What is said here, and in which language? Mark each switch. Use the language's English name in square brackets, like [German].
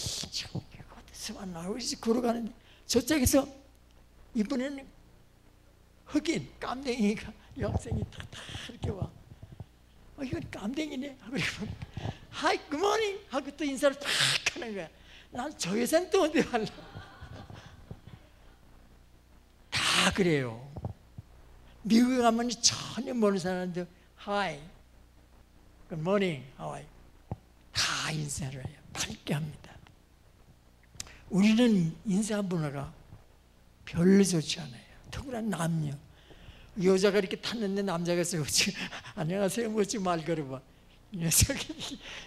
[Korean] 참 어디서 봤나. 그래서 걸어가는데 저쪽에서 이번에는 흑인 깜댕이가 여학생이 탁 이렇게 와. 이건 깜댕이네 하고 [English] Hi, good morning [Korean] 하고 또 인사를 탁 하는 거야. 난 저 여자는 또 어디 갈라. 다 그래요. 미국에 가면 전혀 모르는 사람들 [English] Hi, good morning, how are you? [Korean] 다 인사를 해요. 밝게 합니다. 우리는 인사 문화가 별로 좋지 않아요. 특히나 남녀. 여자가 이렇게 탔는데 남자가 쓰고 안녕하세요 뭐지 말 걸어봐. 이 녀석이.